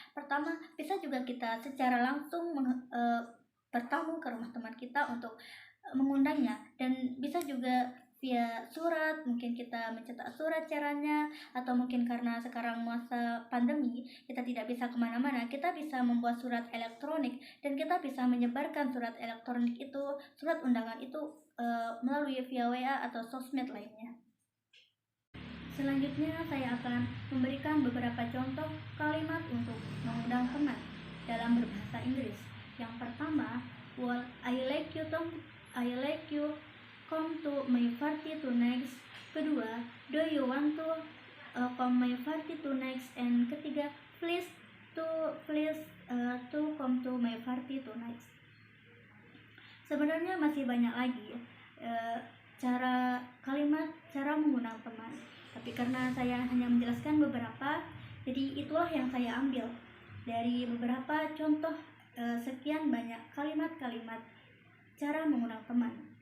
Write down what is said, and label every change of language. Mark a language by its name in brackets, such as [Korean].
[Indonesian] Pertama, bisa juga kita secara langsung bertamu ke rumah teman kita untuk mengundangnya, dan bisa juga via surat, mungkin kita mencetak surat caranya, atau mungkin karena sekarang masa pandemi kita tidak bisa kemana-mana, kita bisa membuat surat elektronik dan kita bisa menyebarkan surat elektronik itu, surat undangan itu melalui via WA atau sosmed lainnya. Selanjutnya saya akan memberikan beberapa contoh kalimat untuk mengundang teman dalam berbahasa Inggris. Yang pertama, [English] well, I like you come to my party tonight. Kedua, do you want to come my party tonight? And ketiga, please to come to my party tonight. [Indonesian] Sebenarnya masih banyak lagi cara mengundang teman, tapi karena saya hanya menjelaskan beberapa, jadi itulah yang saya ambil dari beberapa contoh sekian banyak kalimat-kalimat cara mengundang teman.